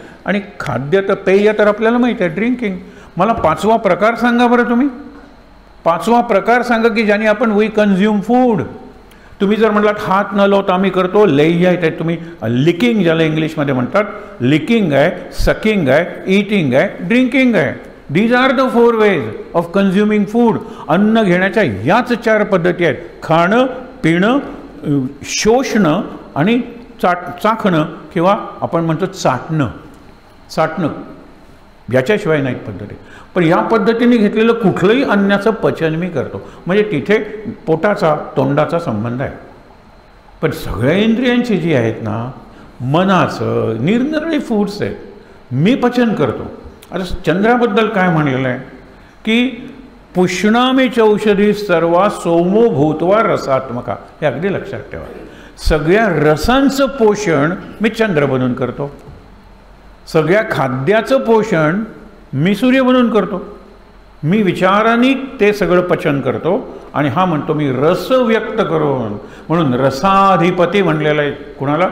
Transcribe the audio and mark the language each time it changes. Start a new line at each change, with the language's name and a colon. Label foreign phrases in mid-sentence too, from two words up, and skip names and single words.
Marathi: आणि खाद्य तर, पेय तर आपल्याला माहिती आहे, ड्रिंकिंग. मला 5वा प्रकार सांगा बरं तुम्ही. 5वा प्रकार सांगा की ज्याने आपण
English: we consume food.
Marathi: तुम्ही जर म्हटलात हात न लावता आम्ही करतो, लेह्य आहे ते तुम्ही लिकिंग ज्याला इंग्लिशमध्ये म्हणतात, लिकिंग आहे, सकिंग आहे, ईटिंग आहे, ड्रिंकिंग आहे.
English: These are the 4 ways of consuming food.
Marathi: अन्न घेण्याच्या याच 4 पद्धती आहेत: खाणं, पिणं, शोषणं आणि चाखणं किंवा आपण म्हणतो चाटणं. याच्याशिवाय नाहीत पद्धती. पण या पद्धतीने घेतलेलं कुठलंही अन्नाचं पचन मी करतो. म्हणजे तिथे पोटाचा तोंडाचा संबंध आहे. पण सगळ्या इंद्रियांची जी आहेत ना, मनाचं निरनिराळे फूड्स आहेत, मी पचन करतो. आता चंद्राबद्दल काय म्हणलेलं आहे की
Sanskrit: पुष्णामेच औषधी सर्वा सोमो भूत्वा रसात्मका.
Marathi: हे अगदी लक्षात ठेवा. सगळ्या रसांचं पोषण मी चंद्र बनून करतो. सगळ्या खाद्याचं पोषण मी सूर्य बनून करतो. मी विचारांनी ते सगळं पचन करतो. आणि हा म्हणतो मी रस व्यक्त करून, म्हणून रसाधिपती म्हणलेला आहे कुणाला?